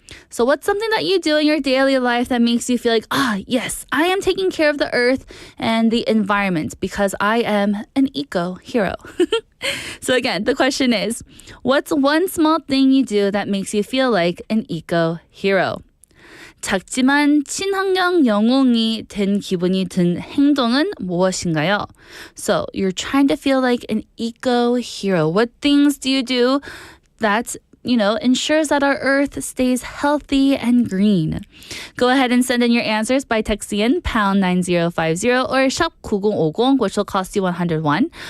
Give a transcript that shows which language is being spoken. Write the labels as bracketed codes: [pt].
[en] So what's something that you do in your daily life that makes you feel like, yes, I am taking care of the earth and the environment because I am an eco-hero? So again, the question is, what's one small thing you do that makes you feel like an eco-hero? [ko] 작지만 친환경 영웅이 된 기분이 든 행동은 무엇인가요? [en] So you're trying to feel like an eco-hero. What things do you do that ensures that our earth stays healthy and green? Go ahead and send in your answers by texting in pound 9050 or shop 9050, which will cost you 101.